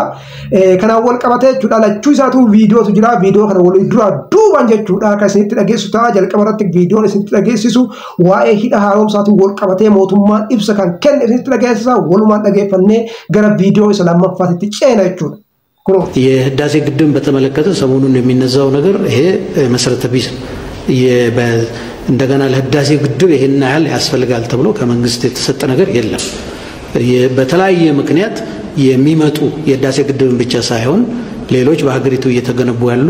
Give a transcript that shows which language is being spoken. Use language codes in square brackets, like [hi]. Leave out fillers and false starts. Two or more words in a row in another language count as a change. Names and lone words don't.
[om] Kanaan wal qabatee jechuudha lachuu isaatu viidiyootu jira. Viidiyoo kana wal duraa duuban jechuudha kan isinitti dhageessu ta'a. Jalqaba irratti viidiyoon isinitti dhageessisu waa'ee hidha haaromsaatiin wal qabatee mootummaan ibsa kan kenne isinitti dhageessisa. Walumaan dhageeffannee gara viidiyoo isa lammaffaatitti ceena jechuudha. [am] የህዳሴ ግድብን በተመለከተ ሰሞኑን የሚነዛው ነገር ይሄ መሰረተ ቢስ እንደገና ለህዳሴ ግድብ ይሄን ያህል ያስፈልጋል ተብሎ ከመንግስት የተሰጠ ነገር የለም። በተለያየ ምክንያት የሚመጡ የህዳሴ ግድብን ብቻ ሳይሆን ሌሎች በሀገሪቱ እየተገነቡ ያሉ